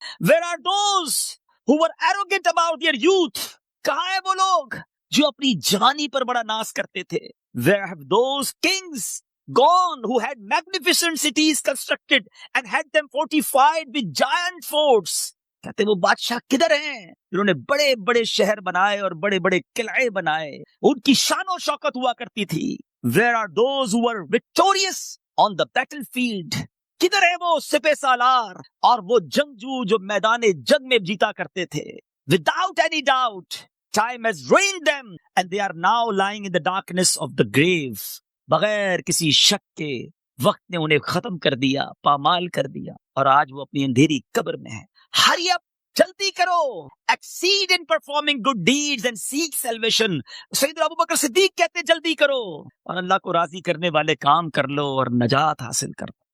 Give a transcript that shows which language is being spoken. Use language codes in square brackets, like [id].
[en] where are those who were arrogant about their youth، [ur] کہاں ہے وہ لوگ جو اپنی جوانی پر بڑا ناز کرتے تھے؟ [en] where have those kings gone who had magnificent cities constructed and had them fortified with giant forts؟ [ur] کہتے وہ بادشاہ کدھر ہیں جنہوں نے بڑے بڑے شہر بنائے اور بڑے بڑے قلعے بنائے، ان کی شان و شوکت ہوا کرتی تھی. [en] where are those who were victorious on the battlefield، [ur] کدھر ہے وہ سپہ سالار اور وہ جنگجو جو میدان جنگ میں جیتا کرتے تھے؟ [en] without any doubt time has ruined them and they are now lying in the darkness of the grave. [ur] بغیر کسی شک کے وقت نے انہیں ختم کر دیا، پامال کر دیا، اور آج وہ اپنی اندھیری قبر میں ہے. [en] hurry up, [ur] جلدی کرو، [en] Exceed in performing good deeds and seek salvation. [ur] سیدنا ابوبکر صدیق کہتے جلدی کرو اور اللہ کو راضی کرنے والے کام کر لو اور نجات حاصل کر لو.